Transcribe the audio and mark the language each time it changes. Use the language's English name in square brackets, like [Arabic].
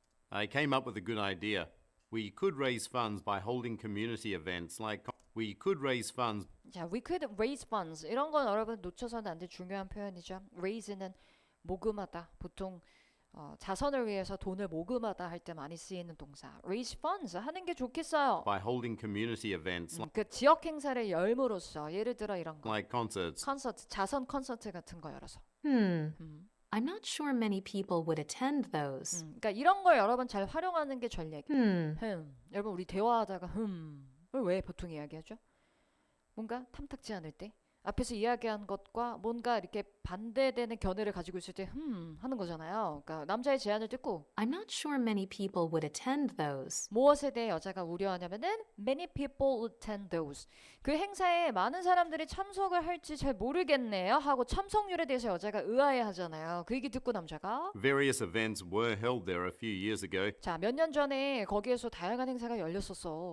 [English] I came up with a good idea. We could raise funds by holding community events like we could raise funds. [Korean] 자, [English] we could raise funds. [Korean] 이런 건 여러분 놓쳐서는 안 될 중요한 표현이죠. raise는 모금하다. 보통 자선을 위해서 돈을 모금하다 할 때 많이 쓰이는 동사. [English] raise funds [Korean] 하는 게 좋겠어요. [English] By holding community events [Korean] 그 지역 행사를 열므로써 예를 들어 이런 거. [English] like concerts. [Korean] 콘서트, 자선 콘서트 같은 거 열어서. [English] I'm not sure many people would attend those. [Korean] 그러니까 이런 걸 여러분 잘 활용하는 게 전략. 여러분 우리 대화하다가 왜 보통 이야기하죠? 뭔가 탐탁지 않을 때 앞에서 이야기한 것과 뭔가 이렇게 반대되는 견해를 가지고 있을 때 하는 거잖아요. 그러니까 남자의 제안을 듣고 [English] I'm not sure many people would attend those. [Korean] 무엇에 대해 여자가 우려하냐면은 [English] many people attend those. [Korean] 그 행사에 많은 사람들이 참석을 할지 잘 모르겠네요 하고 참석률에 대해서 여자가 의아해하잖아요. 그 얘기 듣고 남자가 [English] Various events were held there a few years ago, [Korean] 자, 몇 년 전에 거기에서 다양한 행사가 열렸었어.